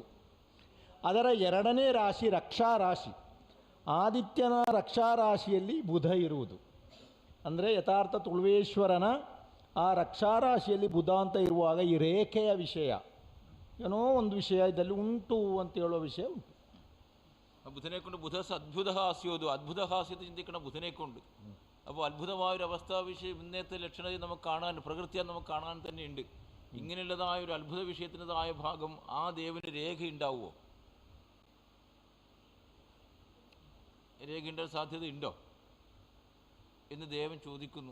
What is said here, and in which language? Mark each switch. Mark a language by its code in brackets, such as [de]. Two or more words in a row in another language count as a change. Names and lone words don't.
[kn] ಅದರ 2ನೇ ರಾಶಿ ರಕ್ಷಾ ರಾಶಿ. ಆದಿತ್ಯನ ರಕ್ಷಾ ರಾಶಿಯಲ್ಲಿ ಬುಧ ಇರುವುದು ಅಂದರೆ ಯಥಾರ್ಥ ತುಳುವೇಶ್ವರನ ಆ ರಕ್ಷಾ ರಾಶಿಯಲ್ಲಿ ಬುಧ ಅಂತ ಇರುವಾಗ ಈ ರೇಖೆಯ ವಿಷಯ ಏನೋ ಒಂದು ವಿಷಯ ಇದರಲ್ಲಿ ಉಂಟು ಅಂತ ಹೇಳುವ ವಿಷಯ ಉಂಟು. [ml] ബുധനെ കൊണ്ട് അദ്ഭുത ഹാസ്യോതു, അദ്ഭുത ഹാസ്യത്തെ ചിന്തിക്കണം ബുധനെ കൊണ്ട്. അപ്പോൾ അത്ഭുതമായൊരു അവസ്ഥാവിഷയം ഇന്നത്തെ ലക്ഷണത്തിൽ നമുക്ക് കാണാൻ, പ്രകൃതിയാൽ നമുക്ക് കാണാൻ തന്നെയുണ്ട്. ഇങ്ങനെയുള്ളതായ ഒരു അത്ഭുത വിഷയത്തിൻ്റെതായ ഭാഗം ആ ദേവന് രേഖ ഉണ്ടാവുമോ? രേഖയുടെ സാധ്യത ഉണ്ടോ എന്ന് ദേവൻ ചോദിക്കുന്നു.